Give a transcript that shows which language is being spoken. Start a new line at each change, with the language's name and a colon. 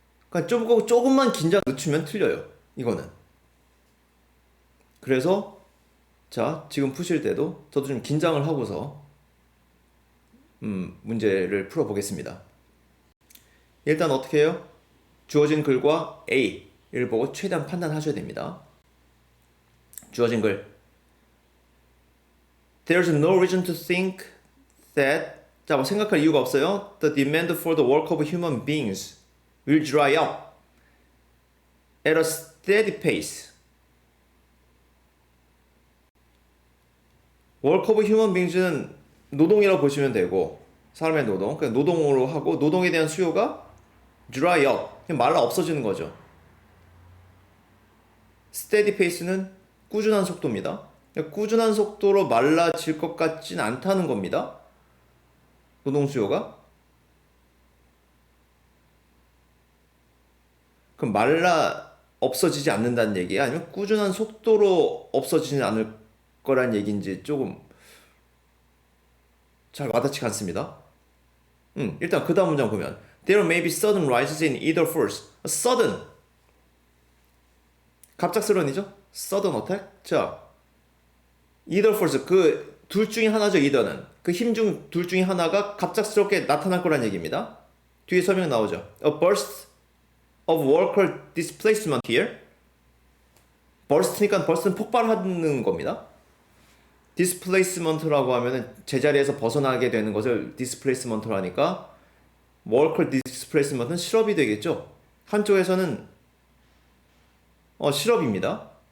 Korean: 그러니까 조금만 긴장 늦추면 틀려요. 이거는. 그래서 자, 지금 푸실 때도 저도 좀 긴장을 하고서 문제를 풀어보겠습니다. 일단 어떻게 해요? 주어진 글과 A를 보고 최대한 판단하셔야 됩니다. 주어진 글.
English: There's no reason to think that
Korean: 자, 뭐 생각할 이유가 없어요.
English: The demand for the work of human beings will dry up at a steady pace.
Korean: work of human beings는 노동이라고 보시면 되고 사람의 노동, 그냥 노동으로 하고 노동에 대한 수요가 dry up, 그냥 말라 없어지는 거죠. steady pace는 꾸준한 속도입니다. 꾸준한 속도로 말라질 것 같진 않다는 겁니다. 노동 수요가. 그럼 말라 없어지지 않는다는 얘기야? 아니면 꾸준한 속도로 없어지지 않을 거란 얘기인지 조금 잘 와닿지가 않습니다. 일단 그 다음 문장 보면
English: There may be sudden rises in either force. Sudden.
Korean: 갑작스러운이죠?
English: Sudden attack.
Korean: 자, either force. 그 둘 중에 하나죠, either는. 그 힘 중 둘 중에 하나가 갑작스럽게 나타날 거란 얘기입니다. 뒤에 설명 나오죠.
English: A burst of worker displacement here.
Korean: burst니까 burst는 폭발하는 겁니다. displacement라고 하면은 제자리에서 벗어나게 되는 것을 displacement로 하니까 worker displacement은 실업이 되겠죠. 한쪽에서는 실업입니다.